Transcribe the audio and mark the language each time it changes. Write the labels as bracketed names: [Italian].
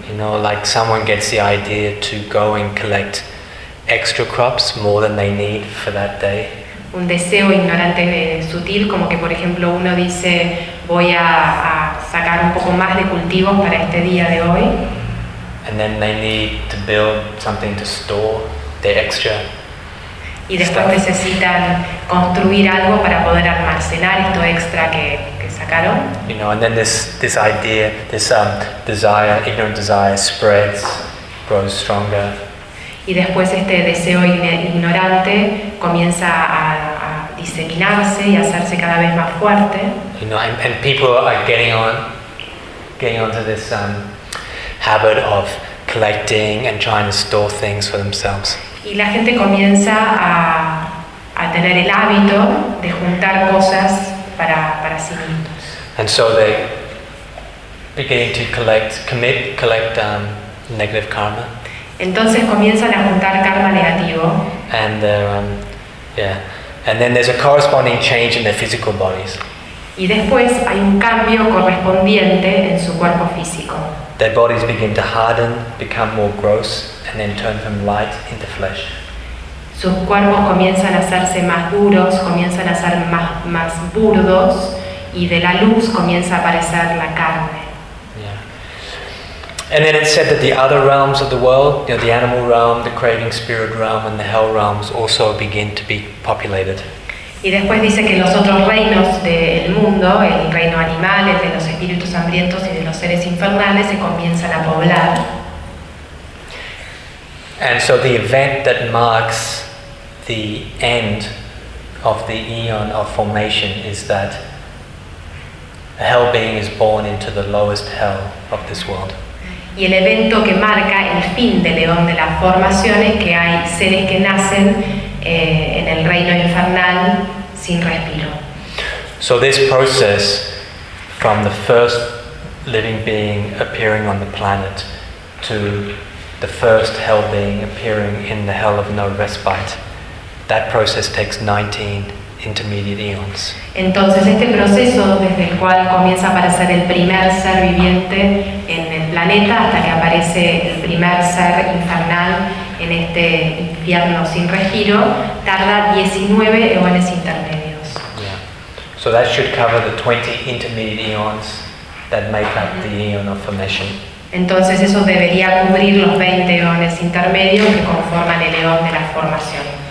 [English] You know, like someone gets the idea to go and collect extra crops more than they need for that day. [Spanish] Un deseo ignorante sutil, como que por ejemplo uno dice voy a sacar un poco más de cultivos para este día de hoy. [English] And then they need to build something to store the extra. [Spanish] Y después necesitan construir algo para poder almacenar esto extra que sacaron. [English] You know, and then this idea, this desire, ignorant desire spreads, grows stronger. [Spanish] Y después este deseo ignorante comienza a diseminarse y a hacerse cada vez más fuerte. [English] You know, and people are getting onto this habit of collecting and trying to store things for themselves. [Spanish] Y la gente comienza a tener el hábito de juntar cosas para sí mismos. [English] And so they begin to collect negative karma. [Spanish] Entonces comienzan a juntar karma negativo. [English] And then there's a corresponding change in their physical bodies. [Spanish] Y después hay un cambio correspondiente en su cuerpo físico. [English] Their bodies begin to harden, become more gross, and then turn from light into flesh. [Spanish] Sus cuerpos comienzan a hacerse más duros, comienzan a ser más burdos, y de la luz comienza a aparecer la carne. [English] Yeah. And then it's said that the other realms of the world, you know, the animal realm, the craving spirit realm, and the hell realms also begin to be populated. [Spanish] Y después dice que los otros reinos del mundo, el reino animal, el de los espíritus hambrientos y de los seres infernales, se comienzan a poblar. [English] And so the event that marks the end of the eon of formation is that a hell being is born into the lowest hell of this world. [Spanish] Y el evento que marca el fin del eón de la formación es que hay seres que nacen en el reino infernal sin respiro. [English] So this process from the first living being appearing on the planet to the first hell being appearing in the hell of no respite, that process takes 19 intermediate eons. [Spanish] Entonces este proceso desde el cual comienza a aparecer el primer ser viviente en el planeta hasta que aparece el primer ser infernal en este infierno sin respiro tarda 19 eones intermedios. [English] Yeah. So that should cover the 20 intermediate eons that make up the eon of formation. [Spanish] Entonces eso debería cubrir los 20 eones intermedios que conforman el eón de la formación.